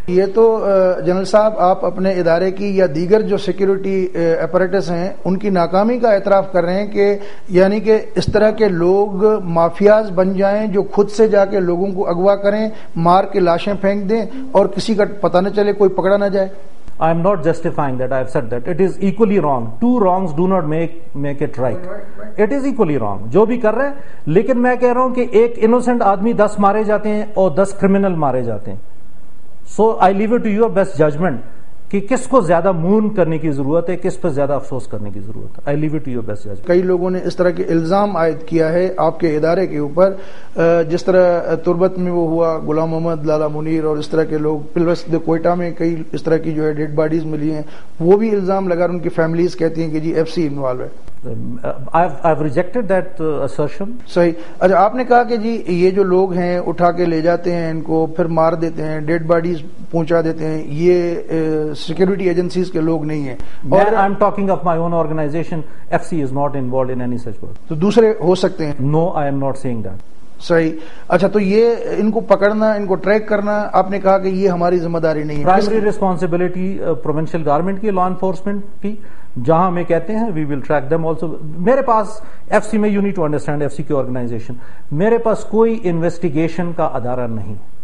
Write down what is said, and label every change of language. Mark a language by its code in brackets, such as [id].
[ur] یہ تو جنرل صاحب آپ اپنے ادارے کی یا دیگر جو سیکیورٹی اپریٹس ہیں ان کی ناکامی کا اعتراف کر رہے ہیں، کہ یعنی کہ اس طرح کے لوگ مافیاز بن جائیں جو خود سے جا کے لوگوں کو اغوا کریں، مار کے لاشیں پھینک دیں اور کسی کا پتہ نہ چلے، کوئی پکڑا نہ جائے. [en] I am not justifying that. I have said that. It is equally wrong. Two wrongs do not make it right. It is equally wrong. [ur] جو بھی کر رہے ہیں، لیکن میں کہہ رہا ہوں کہ ایک انوسنٹ آدمی 10 مارے جاتے ہیں اور 10 کرمنل مارے جاتے ہیں. [en] So I leave it to your best judgment کہ کس کو زیادہ مون کرنے کی ضرورت ہے، کس پر زیادہ افسوس کرنے کی ضرورت ہے. I leave it to your best judgment. [ur] کئی لوگوں نے اس طرح کے الزام عائد کیا ہے آپ کے ادارے کے اوپر، جس طرح تربت میں وہ ہوا، غلام محمد، لالا منیر اور اس طرح کے لوگ، پلوس کوئٹہ میں کئی اس طرح کی جو ہے ڈیڈ باڈیز ملی ہیں، وہ بھی الزام لگا، ان کی فیملیز کہتی ہیں کہ جی ایف سی انوالو ہے. [en] I've rejected that assertion. [ur] صحیح. اچھا، آپ نے کہا کہ جی یہ جو لوگ ہیں اٹھا کے لے جاتے ہیں، ان کو پھر مار دیتے ہیں، ڈیڈ باڈیز پہنچا دیتے ہیں، یہ سیکورٹی ایجنسیز کے لوگ نہیں ہیں. [en] اور I'm talking of my own organization. FC is not involved in any such work. [ur] تو دوسرے ہو سکتے ہیں. [en] No, I am not saying that. [ur] صحیح. اچھا، تو یہ ان کو پکڑنا، ان کو ٹریک کرنا، آپ نے کہا کہ یہ ہماری ذمہ داری نہیں ہے. پرائمری ریسپانسبلٹی پروونشل گورنمنٹ کی، لا انفورسمنٹ کی. جہاں ہمیں کہتے ہیں وی ول ٹریک دیم آلسو. میرے پاس ایف سی میں، you need to understand F C کی آرگنائزیشن، میرے پاس کوئی انویسٹیگیشن کا ادارہ نہیں.